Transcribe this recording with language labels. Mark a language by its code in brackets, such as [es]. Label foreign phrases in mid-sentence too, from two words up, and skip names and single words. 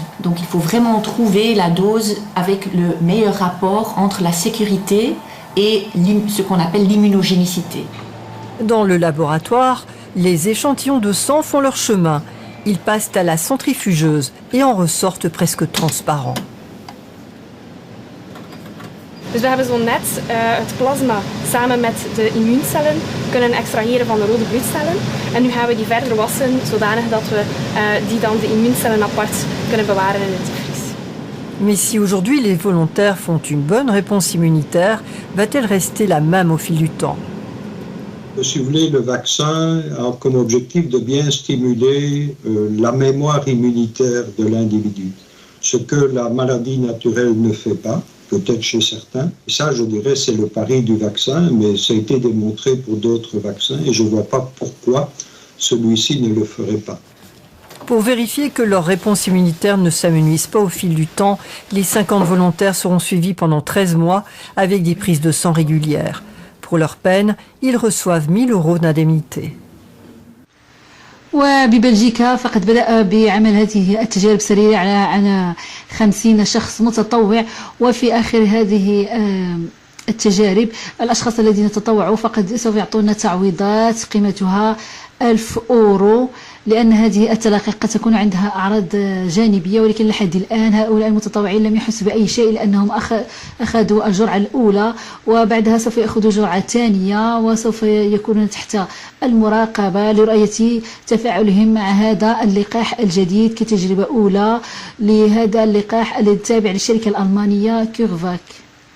[fr] Donc il faut vraiment trouver la dose avec le meilleur rapport entre la sécurité et ce qu'on appelle l'immunogénicité. Dans le laboratoire, les échantillons de sang font leur chemin. Ils passent à la centrifugeuse et en ressortent presque transparents. [nl] Dus we hebben zo net het plasma samen met de immuuncellen kunnen extraheren van de rode bloedcellen. En nu gaan we die verder wassen zodanig dat we die dan de immuuncellen apart kunnen bewaren in het diepvries. [fr] Mais si aujourd'hui les volontaires font une bonne réponse immunitaire, va-t-elle rester la même au fil du temps? Si vous voulez, le vaccin a comme objectif de bien stimuler la mémoire immunitaire de l'individu, ce que la maladie naturelle ne fait pas, peut-être chez certains. Et ça, je dirais, c'est le pari du vaccin, mais ça a été démontré pour d'autres vaccins et je ne vois pas pourquoi celui-ci ne le ferait pas. Pour vérifier que leur réponse immunitaire ne s'amenuise pas au fil du temps, les 50 volontaires seront suivis pendant 13 mois avec des prises de sang régulières. Pour leur peine, ils reçoivent 1 000 € d'indemnité. [ar] وببلجيكا فقد بدأ بعمل هذه التجارب السريرة على 50 شخص متطوع، وفي آخر هذه التجارب الأشخاص الذين تطوعوا فقد سوف يعطونا تعويضات قيمتها 1000 €، لأن هذه التلقيح قد تكون عندها أعراض جانبية، ولكن لحد الآن هؤلاء المتطوعين لم يحسوا بأي شيء لأنهم أخذوا الجرعة الأولى وبعدها سوف يأخذوا جرعة ثانية وسوف يكونون تحت المراقبة لرؤية تفاعلهم مع هذا اللقاح الجديد كتجربة أولى لهذا اللقاح الذي تابع للشركة الألمانية كيورفاك.